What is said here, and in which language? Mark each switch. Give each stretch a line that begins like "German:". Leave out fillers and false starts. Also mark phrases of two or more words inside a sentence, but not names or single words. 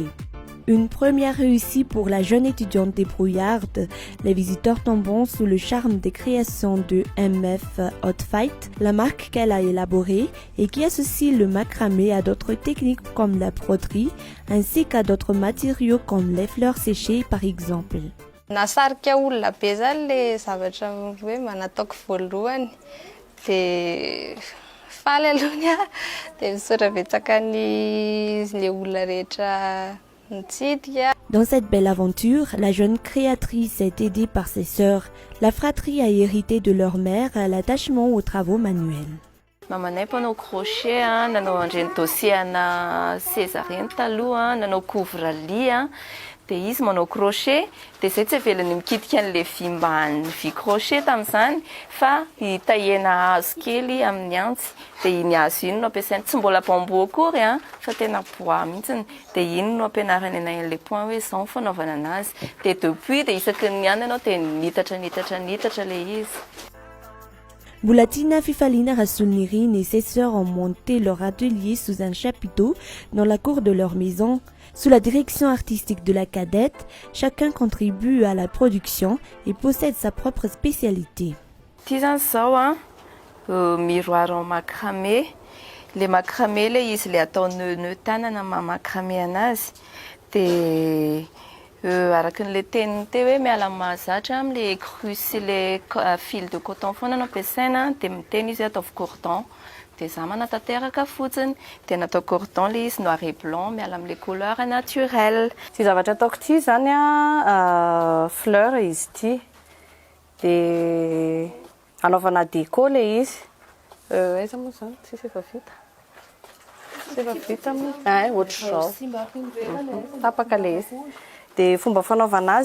French: Une première réussie pour la jeune étudiante débrouillarde. Les visiteurs tombent sous le charme des créations de MF Hot Fight, la marque qu'elle a élaborée et qui associe le macramé à d'autres techniques comme la broderie, ainsi qu'à d'autres matériaux comme les fleurs séchées par exemple.
Malagasy: Nasarika olona be zany le zavatra hoe manataoko voalohany de faly alohany de misaotra betsaka le olona rehetra.
French: Dans cette belle aventure, la jeune créatrice est aidée par ses sœurs. La fratrie a hérité de leur mère l'attachement aux travaux manuels.
Malagasy: Mamanay mpanao crochet, nanao andreny dossier ana seza reny taloha, nanao couvre-lit, de izy manao crochet, de zay tsy velany mikitika an'le vy mbany vy crochet tamin'izany, fa hitahena hazo kely amin'ny antsy, de iny hazo iny no ampiasainy, tsy mbola bamboa akory fa tena bois mihitsiny, de iny no ampianarany an'ilay point hoe zao ny fanaovana anazy, de depuis de isaky ny andro ianao de nitatra le izy.
French: Bulatina Fifalina Rassoul Nirin et ses sœurs ont monté leur atelier sous un chapiteau dans la cour de leur maison. Sous la direction artistique de la cadette, chacun contribue à la production et possède sa propre spécialité.
Malagasy: Ty zany zao
French: miroir en macramé.
Malagasy: Le macramé le izy le atao nœud tanana macramé anazy de araka le teniny teo hoe miala mahazatra am'le cru sy le
French: fil de coton
Malagasy: foana no ampiasaina de miteny izy ataovy cordon de za manatanteraka fotsiny de natao cordon le izy
French: noir et blanc
Malagasy: miala am'le
French: couleur naturelle.
Malagasy: Ty zavatra ataoko ty zany fleur izy ty de anaovana déco le izy aiza moa zany tsisy efa vita ohatr'izao tapaka le izy de fomba fanaovana